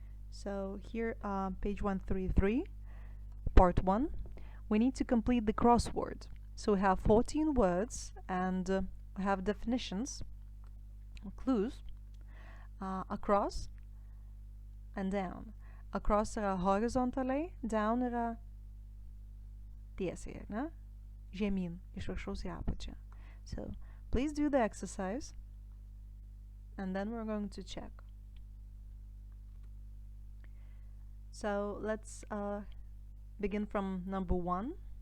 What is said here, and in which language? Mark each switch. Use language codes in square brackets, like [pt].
[en] So here, page 133, part 1. We need to complete the crossword. So we have 14 words and we have definitions, clues, across and down. [lt] Across yra horizontaliai, down yra tiesiai, ne? Žemyn, iš viršaus į apačią. [en] So, please do the exercise and then we're going to check. So, let's begin from number 1.